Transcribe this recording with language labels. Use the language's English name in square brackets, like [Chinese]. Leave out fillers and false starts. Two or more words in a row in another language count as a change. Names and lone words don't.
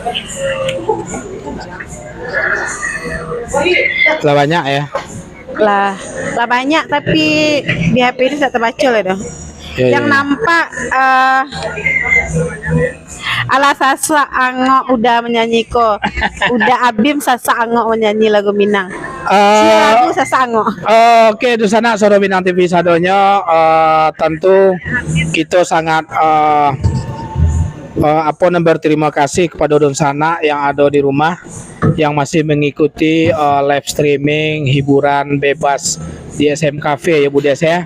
[Indonesian] Lah banyak ya. Lah banyak tapi di HP ini tidak terbaca lah dah. Ya, Yang ya. [Minangkabau] nampak ala Sasa Angok udah menyanyi ko. [Indonesian] Udah Abim Sasa Angok menyanyi lagu Minang. Si lagu Sasa Angok. Oke, di sana Suara Minang TV sadonya tentu kita sangat berterima kasih kepada Donsana yang ada di rumah yang masih mengikuti [English] live streaming [Indonesian] hiburan bebas di SM Cafe ya Bu Des ya.